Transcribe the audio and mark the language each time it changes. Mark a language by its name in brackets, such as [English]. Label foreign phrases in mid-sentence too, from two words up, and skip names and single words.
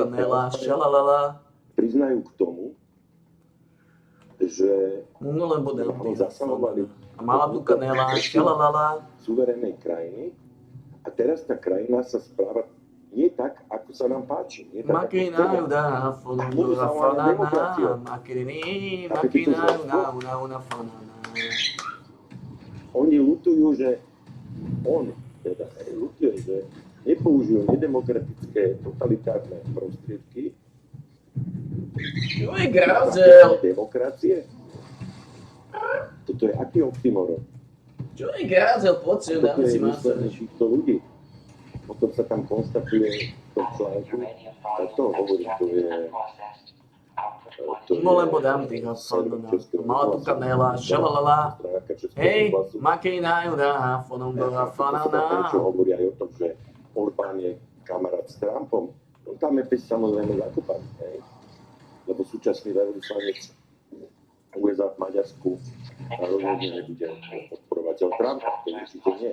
[Slovak] verejne kanela, šalalala. priznajú k tomu, že Mungo len bude ho zasahovali Mala tu kanela, šalalala. suverénnej krajiny a teraz tá krajina sa správa nie tak, ako sa nám páči. Nie tak, ako Makina chceme. uda, fonundura fanana. Makirini, makina una fanana. Oni ľutujú, že on teda ľutuje, že nepoužijú nedemokratické totalitárne prostriedky Čo je grázel? demokracie. Toto je aký oxymoron? Čo je grázel? Poď si, Toto dáme je si myslenie maso. týchto ľudí. Potom sa tam konstatuje v tom článku, [English] Uranium [Slovak] a to [English] volume [Slovak] hovorí, to [English] extracted [Slovak] je [English] and processed. Output [Slovak] to [English] quantity. No lebo dám ty fanana. Mala tu kanela, šalalala. [Slovak] stránka Českého Hej, rozhlasu. makina uda, fonundura Prečo fanana. hovoria aj o tom, že Orbán je kamarát s Trumpom? No tam je pes samozrejme zakopaný, hej? Lebo súčasný veľvyslanec USA v Maďarsku rozhodne nebude podporovateľ Trumpa, to určite nie.